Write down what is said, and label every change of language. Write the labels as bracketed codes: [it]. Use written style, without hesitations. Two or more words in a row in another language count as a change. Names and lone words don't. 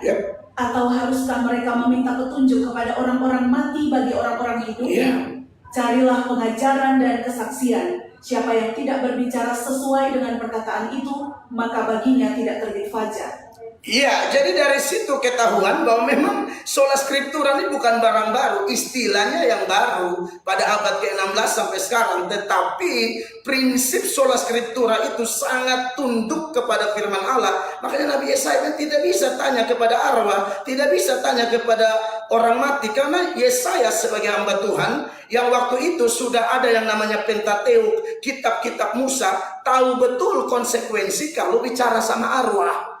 [id] Atau haruskah mereka meminta petunjuk kepada orang-orang mati bagi orang-orang hidup? Carilah pengajaran dan kesaksian. Siapa yang tidak berbicara sesuai dengan perkataan itu, maka baginya tidak terbit fajar. Iya, jadi dari situ ketahuan bahwa memang [la] sola scriptura [id] ini bukan barang baru, istilahnya yang baru pada abad ke-16 sampai sekarang. Tetapi prinsip [la] sola scriptura [id] itu sangat tunduk kepada firman Allah. Makanya Nabi Yesaya tidak bisa tanya kepada arwah, tidak bisa tanya kepada orang mati, karena Yesaya sebagai hamba Tuhan yang waktu itu sudah ada yang namanya Pentateuk, kitab-kitab Musa, tahu betul konsekuensi kalau bicara sama arwah.